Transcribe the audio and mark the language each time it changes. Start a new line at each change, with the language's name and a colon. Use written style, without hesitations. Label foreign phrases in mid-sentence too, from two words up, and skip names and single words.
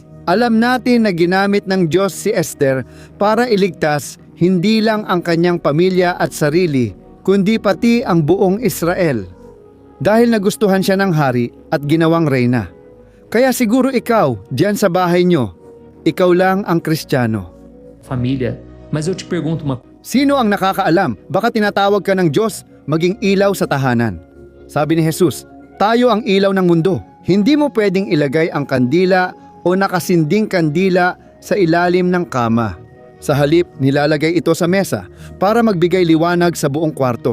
Filipino: Alam natin na ginamit ng Diyos si Esther para iligtas hindi lang ang kanyang pamilya at sarili, kundi pati ang buong Israel. Dahil nagustuhan siya ng hari at ginawang reyna. Kaya siguro ikaw, diyan sa bahay nyo, ikaw lang ang Kristiyano.
Portuguese: Família, mas eu te pergunto uma
Filipino: Sino ang nakakaalam? Baka tinatawag ka ng Diyos maging ilaw sa tahanan. Sabi ni Jesus, tayo ang ilaw ng mundo. Hindi mo pwedeng ilagay ang kandila o nakasinding kandila sa ilalim ng kama. Sa halip, nilalagay ito sa mesa para magbigay liwanag sa buong kwarto.